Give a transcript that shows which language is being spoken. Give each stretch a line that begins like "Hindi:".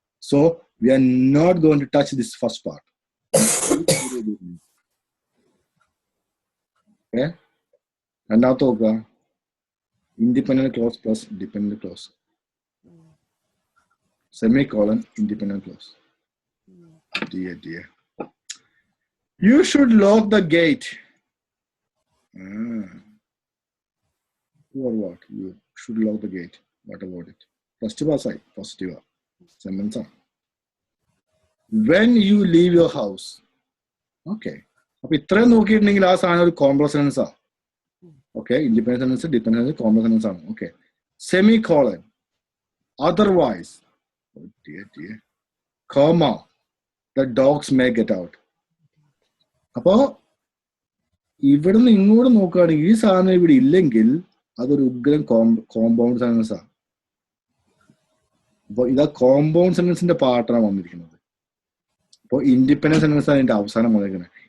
English: So we are not going to touch this first part.
Malayalam: രണ്ടാമത്തെ നോക്കുക,
English: Independent clause plus dependent clause, semicolon independent clause. Dear. You should lock the gate. Or what? You should lock the gate. What about it? Positive. Sentence. When you leave your house. Okay.
Malayalam: അപ്പൊ ഇത്രയും നോക്കിയിട്ടുണ്ടെങ്കിൽ ആ സാധനം ഒരു complex sentence ആ. Okay, independent sentence, dependent sentence, complex sentence ആണ്.
English: Okay, semicolon, otherwise, dear, comma, the dogs may get out.
Malayalam: അപ്പോ ഇവിടുന്ന് ഇങ്ങോട്ട് നോക്കുകയാണെങ്കിൽ ഈ സാധനം ഇവിടെ ഇല്ലെങ്കിൽ അതൊരു ഉഗ്രം കോമ്പൗണ്ട് സെന്റൻസാ. അപ്പൊ ഇതാ കോമ്പൗണ്ട് സെന്റൻസിന്റെ പാർട്ടാണ് വന്നിരിക്കുന്നത്. അപ്പോൾ ഇൻഡിപെൻഡന്റ് സെന്റൻസ് ആണ് ഇതിന്റെ അവസാനം വന്നിരിക്കുന്നത്.